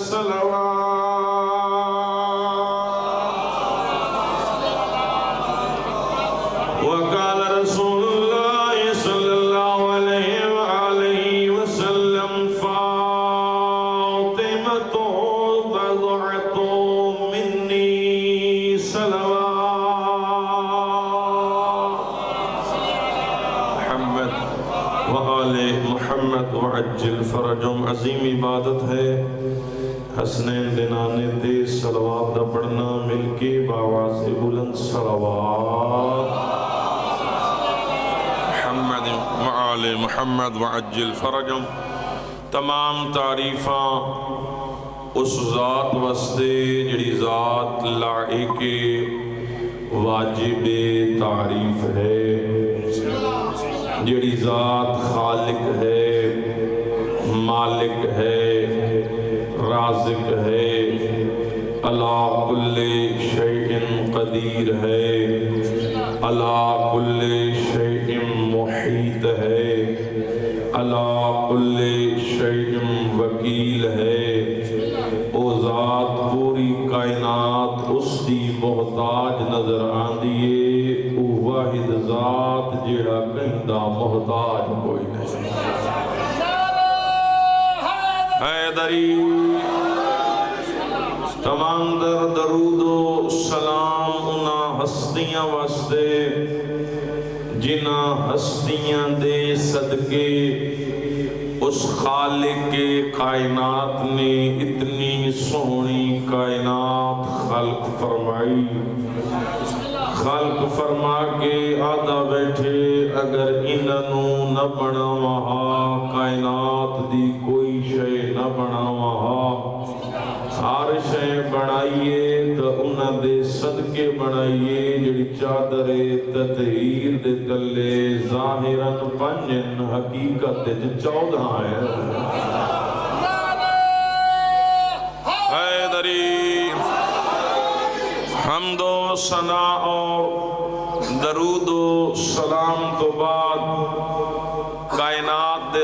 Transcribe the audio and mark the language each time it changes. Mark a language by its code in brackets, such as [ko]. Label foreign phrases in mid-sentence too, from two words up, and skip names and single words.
[ar] وقال رسول الله صلى الله عليه وآله وسلم فاطمة بضعة مني صلوات محمد وآل محمد وعجل فرجهم [pa] عظیم عبادت ہے حسنین دنانے تیز صلوات دا پڑھنا مل کے باواز بلند صلوات [ar] محمد وآل محمد وعجل فرجهم [pa] تمام تعریفاں اس ذات واسطے جڑی ذات لائق واجب تعریف ہے جڑی ذات خالق ہے مالک ہے رازق ہے [ar] علی کل شیء قدیر [pa] ہے [ar] علی کل شیء محیط [pa] ہے [ar] علی کل شیء وکیل [pa] ہے او ذات پوری کائنات اس دی محتاج نظر آندیے او واحد ذات جڑا کہندہ محتاج کوئی نہیں حیدری تمام درود و سلام انہا ہستیاں واسطے جنہ ہستیاں دے صدقے اس خالق کائنات نے اتنی سونی کائنات خلق فرمائی خلق فرما کے آدھا بیٹھے اگر انہوں نہ بنا وہاں کائنات دی کوئی شے نہ بنا وہاں ہر شے بنائیے تو انہاں دے صدقے بنائیے جڑی چادر تطہیر دے تلے ظاہراً پنجن حقیقت دے 14 ہے حیدری حمد و ثنا اور درود و سلام تو بعد کائنات دے